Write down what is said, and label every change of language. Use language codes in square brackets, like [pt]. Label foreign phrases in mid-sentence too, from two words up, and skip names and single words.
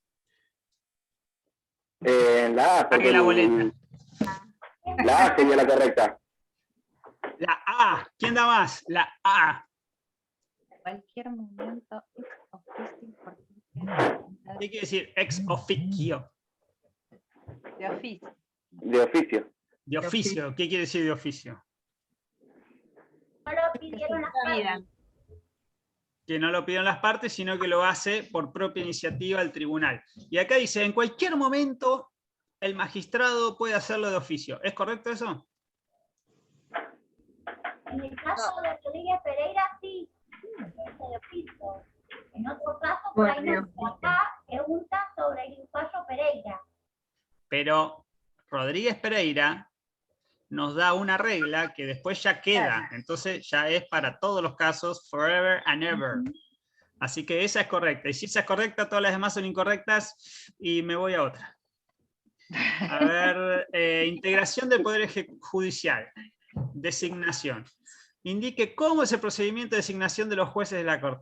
[es] La A, Pague la boleta. La A sería la correcta. La A. ¿Quién da más? La A. Cualquier momento, ¿Qué quiere decir [la] ex officio? [es] De oficio. De oficio. De oficio. ¿Qué quiere decir de oficio? No lo pidieron las partes. Que no lo pidieron las partes, sino que lo hace por propia iniciativa el tribunal. Y acá dice, en cualquier momento el magistrado puede hacerlo de oficio. ¿Es correcto eso? En el caso de Rodríguez Pereira, sí, es de oficio. En otro caso, por ahí no, acá pregunta sobre el fallo Pereira. Pero Rodríguez Pereira nos da una regla que después ya queda, entonces ya es para todos los casos, [en] forever and ever. [es] Así que esa es correcta, y si esa es correcta, todas las demás son incorrectas, y me voy a otra. A ver, integración del Poder Judicial, designación. Indique cómo es el procedimiento de designación de los jueces de la Corte.